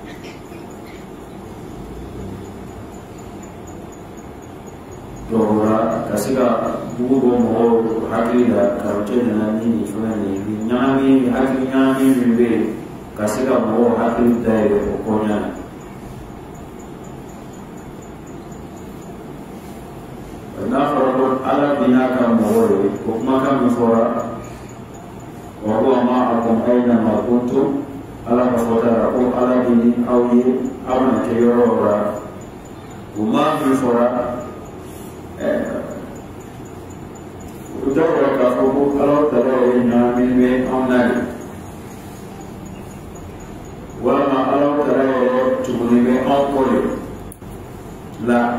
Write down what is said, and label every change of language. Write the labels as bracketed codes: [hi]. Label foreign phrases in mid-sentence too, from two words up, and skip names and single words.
[bm] donc o la ka se ka bugu bɔ mɔgɔw hakili la ka cɛ nana ni nin fɛn nin ɲagami hakili ɲagami min bɛ yen ka se ka mɔgɔw hakili dayɛlɛ o kɔnɔna na n'a fɔra ko ala bin'a ka mɔgɔw ye o kumakan min fɔra [ar] وهو معكم أينما كنتم [bm] ala ka fɔta la ko ala bɛ ni aw ye aw mana kɛ yɔrɔ o la o maa min fɔra o tɔgɔ k'a fɔ ko ala tala ye ɲagami bɛ anw na de walama ala tala yɛrɛ tuguni bɛ anw kɔ de la